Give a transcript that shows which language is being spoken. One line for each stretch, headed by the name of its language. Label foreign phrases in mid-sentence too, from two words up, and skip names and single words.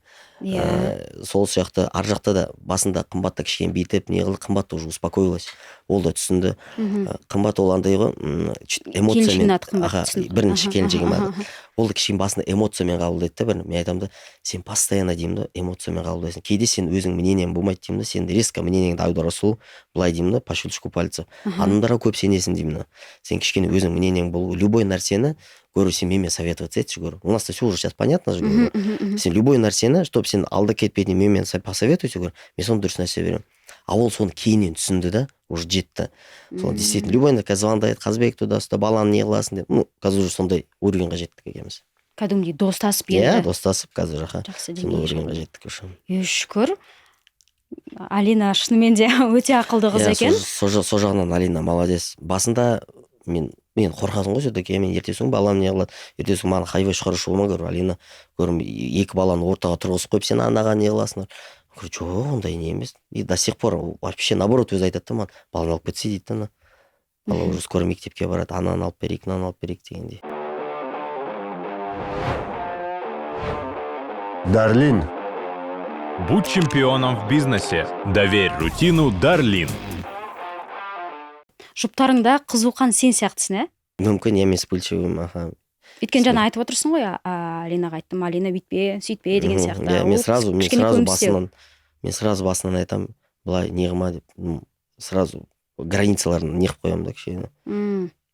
Kazakh: Сол сияқты ар жақта да басында қымбатта кішкене бүйтіп не қылды, қымбат
Russian: уже успокоилась,
Kazakh: ол да түсінді. Қымбат ол андай ғой, эмоциямен, бірінші келіншегім, ол да кішкене басында эмоциямен қабылдайды да. Мен айтамын да, сен постоянно деймін да, эмоциямен қабылдайсың. Кейде сен өзің мнениең болмайды деймін да, сен резко мнениеңді аудару сұлу, былай деймін да,
Russian: по щелчку пальца.
Kazakh: Адамдарға көп сенесің деймін да. Сен кішкене өзің мнениең болу, любой нәрсені, говорю, сен менімен советоваться етші,
Russian: говорю. У нас-то все уже сейчас понятно же, говорю.
Kazakh: Сен любой нәрсені, чтобы сен алда кетпейтін менімен
Russian: посоветуйся, говорю,
Kazakh: мен соны дұрыс нәрсе беремін. А ол соны кейіннен түсінді да, уже жетті. Сол
Russian: действительно любой
Kazakh: нәрсе звондайды, Қазбек туда-сюда, баланы не қыласың деп. Қазір уже сондай уровеньға жеттік екенбіз. Кәдімгідей достасып енді. Иә, достасып қазір жақсы сондай уровеньға жеттік уже. Шүкір. Алина шынымен де өте ақылды қыз екен. Сол жағынан Алина молодец. Басында мен қорқасың ғой, все-таки мен ертесің балам не қылады, ертесің маған хайвай шығарушы болма, говорю, Алина, көрім, екі баланы ортаға тұрғызып қойып, сен анаған не қыласыңдар. Говорю, жоқ, ондай не емес.
Russian: И до сих пор вообще наоборот
Kazakh: өзі айтады да маған, баланы алып кетсе дейді да, бала
Russian: уже скоро
Kazakh: мектепке барады, ананы алып берейік, мынаны алып берейік дегендей.
Russian: Дарлин. Будь чемпионом в бизнесе. Доверь рутину Дарлин.
Kazakh: Жұптарыңда қызуқан сен сияқтысың, ә? Мүмкін емес бөлшегім, Өйткені жаңа айтып отырсың ғой, Алинаға айттым, Алина бүйтпе, сөйтпе деген сияқты. Мен сразу басынан айтам, былай не қылма деп, сразу границаларын не қылып қоямын да кішкене.